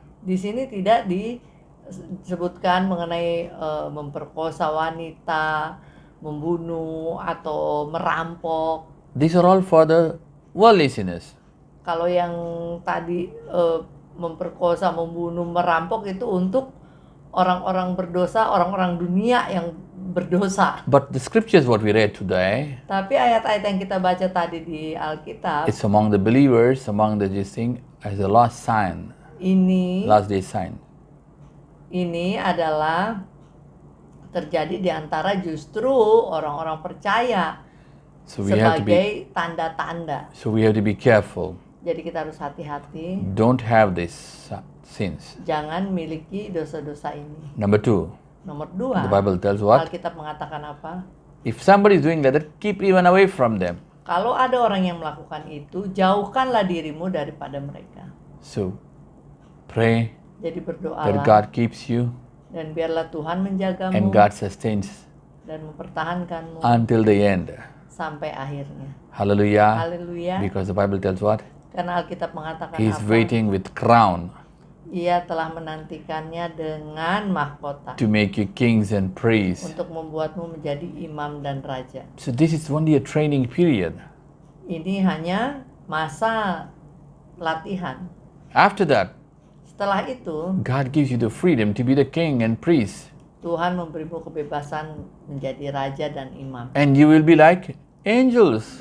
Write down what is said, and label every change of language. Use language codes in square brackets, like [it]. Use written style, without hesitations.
[id] Di sini tidak disebutkan mengenai memperkosa wanita, membunuh atau merampok. [en] These are all for the worldly sinners. [id] Kalau yang tadi memperkosa, membunuh, merampok itu untuk orang-orang berdosa, orang-orang dunia yang berdosa. [en] But the scriptures what we read today, [id] Tapi ayat-ayat yang kita baca tadi di Alkitab, [en] it's among the believers, among the this thing as a last sign, [id] ini [en] last day sign. [id] adalah terjadi di antara justru orang-orang percaya [en] So we have to be, [id] sebagai tanda-tanda. [en] so we have to be careful. [id] Jadi kita harus hati-hati, [en] Don't have these sins. [id] jangan miliki dosa-dosa ini. [en] Number 2, [id] Nomor [en] the Bible tells what? [id] Alkitab mengatakan apa? [en] If somebody is doing like that, keep even away from them. [id] Kalau ada orang yang melakukan itu, jauhkanlah dirimu daripada mereka. [en] So pray [id] Jadi [en] that [id] berdoalah [en] God keeps you [id] dan biarlah Tuhan menjagamu [en] and God sustains [id] dan mempertahankanmu [en] until the end. [id] sampai akhirnya. [en] Hallelujah. [id] Haleluya. [en] Because the Bible tells what? [id] Karena Alkitab mengatakan [en] He is [id] apa? [en] waiting with crown [id] Ia telah menantikannya dengan mahkota [en] to make you kings and priests. [id] untuk membuatmu menjadi imam dan raja. [en] So this is only a training period. [id] Ini hanya masa latihan. [en] After that, [id] Setelah itu, [en] God gives you the freedom to be the king and priest. [id] Tuhan memberimu kebebasan menjadi raja dan imam. [en] And you will be like angels.